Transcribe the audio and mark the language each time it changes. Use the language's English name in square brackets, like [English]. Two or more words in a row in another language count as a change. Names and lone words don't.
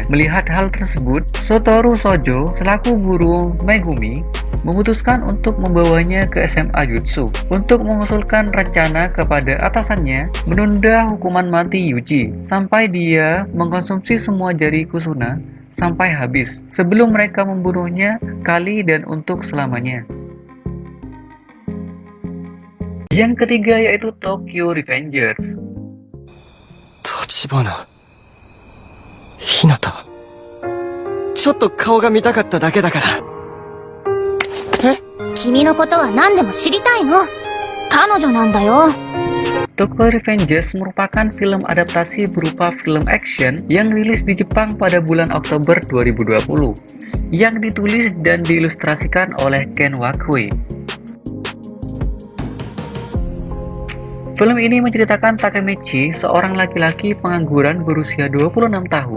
[Indonesian] Melihat hal tersebut, Satoru Shoujo selaku guru Megumi memutuskan untuk membawanya ke SMA Jutsu untuk mengusulkan rencana kepada atasannya menunda hukuman mati Yuji sampai dia mengkonsumsi semua jari Kusuna sampai habis sebelum mereka membunuhnya kali dan untuk selamanya. Yang ketiga yaitu Tokyo Revengers. [Japanese] 立花。ひなた。ちょっと顔が見たかっただけだから。え？君のことは何でも知りたいの。彼女なんだよ。 [Indonesian] Tokyo Revengers merupakan film adaptasi berupa film action yang rilis di Jepang pada bulan Oktober 2020, yang ditulis dan diilustrasikan oleh Ken Wakui. Film ini menceritakan Takemichi, seorang laki-laki pengangguran berusia 26 tahun.